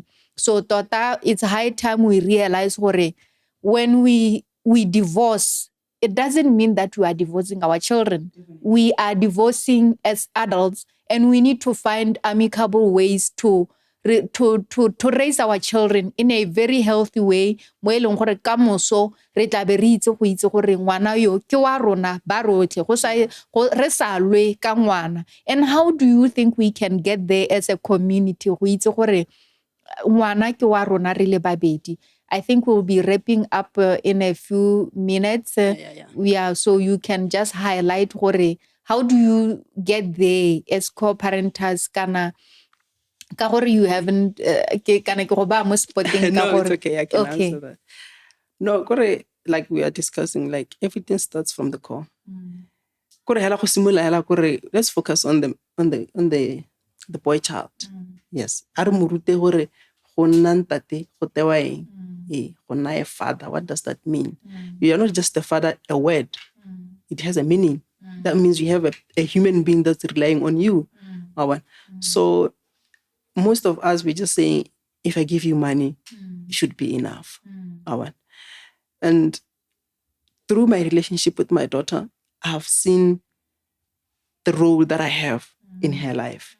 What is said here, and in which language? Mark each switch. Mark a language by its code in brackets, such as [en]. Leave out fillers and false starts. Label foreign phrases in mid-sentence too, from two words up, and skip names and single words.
[en] So tota, it's high time we realize when we divorce, it doesn't mean that we are divorcing our children. We are divorcing as adults, and we need to find amicable ways to to raise our children in a very healthy way [tn] mo e leng gore ka moso re tla be re itse go itse gore ngwana yo ke wa rona ba rotlhe re sa lwe ka ngwana. [en] And how do you think we can get there as a community [tn] go itse gore ngwana ke wa rona re le babedi? [en] I think we'll be wrapping up in a few minutes. Yeah, so you can just highlight gore how do you get there as co-parenters [tn] kana ka gore [en] you haven't [tn] kana ke go ba mo [en] spotting ka gore. No, it's okay, I can answer that. No, gore like we are discussing, like everything starts from the core. [tn] Gore hela go simula hela gore [en] let's focus on the boy child. Yes, [tn] a re morute gore go nna ntate go tewa eng. Go nna [en] a father, what does that mean? You are not just a father, a word. It has a meaning. That means you have a human being that's relying on you. So most of us, we're just saying, if I give you money, it should be enough. And through my relationship with my daughter, I have seen the role that I have in her life.